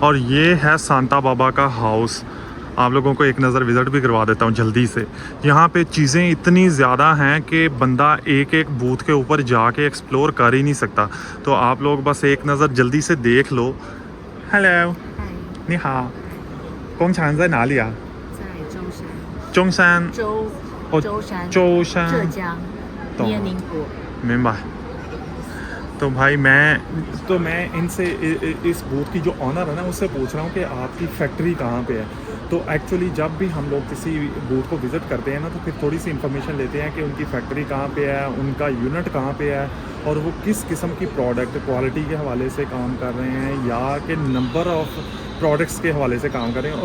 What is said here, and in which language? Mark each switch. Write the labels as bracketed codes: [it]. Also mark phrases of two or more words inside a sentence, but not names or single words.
[ur] اور یہ ہے سانتا بابا کا ہاؤس۔ آپ لوگوں کو ایک نظر وزٹ بھی کروا دیتا ہوں جلدی سے. یہاں پہ چیزیں اتنی زیادہ ہیں کہ بندہ ایک ایک بوتھ کے اوپر جا کے ایکسپلور کر ہی نہیں سکتا. تو آپ لوگ بس ایک نظر جلدی سے دیکھ لو۔ ہیلو, [zh] 你好，工厂在哪里啊? 在舟山， जोंगसान 舟山，舟山浙江捏宁国。明白। [ur] تو بھائی میں ان سے اس بوتھ کی جو اونر ہے نا اس سے پوچھ رہا ہوں کہ آپ کی فیکٹری کہاں پہ ہے. تو ایکچولی جب بھی ہم لوگ کسی بوتھ کو وزٹ کرتے ہیں نا تو پھر تھوڑی سی انفارمیشن لیتے ہیں کہ ان کی فیکٹری کہاں پہ ہے، ان کا یونٹ کہاں پہ ہے اور وہ کس قسم کی [en] product quality [ur] کے حوالے سے کام کر رہے ہیں یا کہ [en] number of products [ur] کے حوالے سے کام کر رہے ہیں.